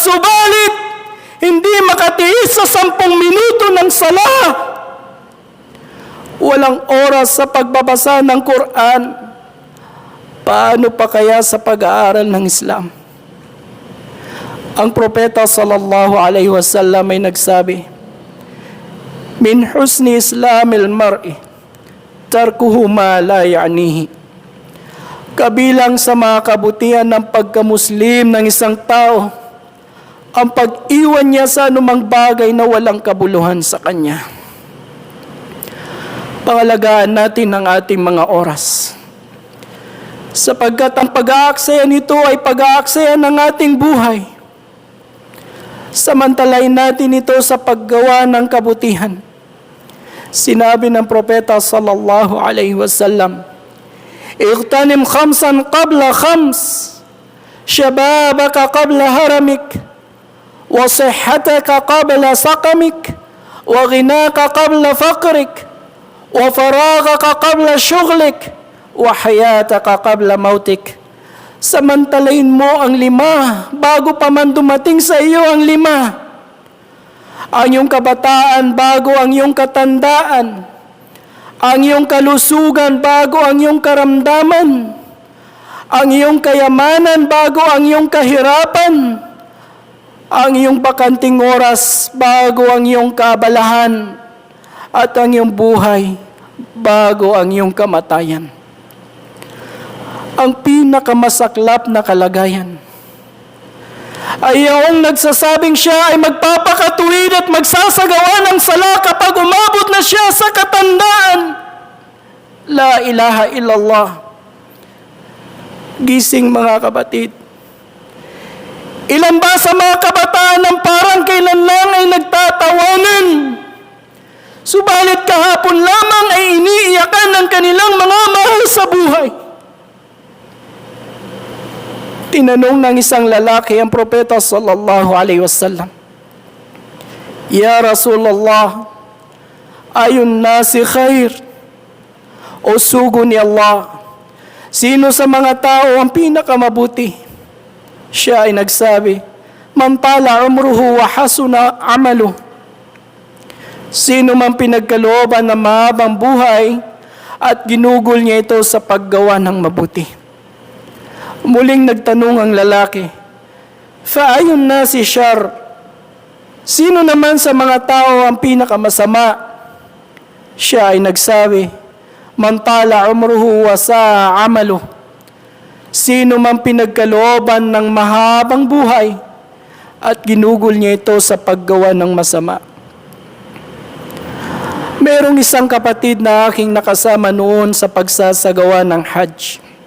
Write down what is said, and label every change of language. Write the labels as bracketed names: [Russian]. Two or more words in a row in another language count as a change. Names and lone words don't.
[Filipino] Subalit, hindi makatiis sa 10 minuto ng sala. Walang oras sa pagbabasa ng Quran. Paano pa kaya sa pag-aaral ng Islam? Ang propeta [Arabic] صلى الله عليه وسلم [Filipino] ay nagsabi, [Arabic] من حسن إسلام المرء تركه ما لا يعنيه. [Filipino] Kabilang sa mga kabutihan ng pagkamuslim ng isang tao ang pag-iwan niya sa anumang bagay na walang kabuluhan sa kanya. Pangalagaan natin ang ating mga oras, sapagkat ang pag-aaksaya nito ay pag-aaksaya ng ating buhay. Samantalain natin ito sa paggawa ng kabutihan. Sinabi ng propeta [Arabic] صلى الله عليه وسلم اغتنم خمسا قبل خمس شبابك قبل هرمك وصحتك قبل سقمك وغناك قبل فقرك وفراغك قبل شغلك وحياتك قبل موتك. [Filipino] Samantalahin mo ang 5 bago pa man dumating sa iyo ang 5. Ang iyong kabataan bago ang iyong katandaan. Ang iyong kalusugan bago ang iyong karamdaman. Ang iyong kayamanan bago ang iyong kahirapan. Ang iyong bakanting oras bago ang iyong kaabalahan. At ang iyong buhay bago ang iyong kamatayan. Ang pinakamasaklap na kalagayan ay yung nagsasabing siya ay magpapakatuwid at magsasagawa ng sala kapag umabot na siya sa katandaan. [Arabic] لا إله إلا الله. [Filipino] Gising mga kapatid. Ilan ba sa mga kabataan ng parang kailan lang ay nagtatawanan? Subalit kahapon lamang ay iniiyakan ng kanilang mga mahal sa buhay. Tinanong ng isang lalaki ang propeta [Arabic] صلى الله عليه وسلم يا رسول الله أي الناس خير, [Filipino] o sugo ni Allah, sino sa mga tao ang pinakamabuti? Siya ay nagsabi, [Arabic] من طال عمره وحسن عمله. [Filipino] Sino man pinagkalooban ng mahabang buhay at ginugol niya ito sa paggawa ng mabuti. Muling nagtanong ang lalaki, [Arabic] فأي الناس شر, [Filipino] sino naman sa mga tao ang pinakamasama? Siya ay nagsabi, [Arabic] من طال عمره وساء عمله. [Filipino] Sino man pinagkalooban ng mahabang buhay at ginugol niya ito sa paggawa ng masama. Merong isang kapatid na aking nakasama noon sa pagsasagawa ng Hajj.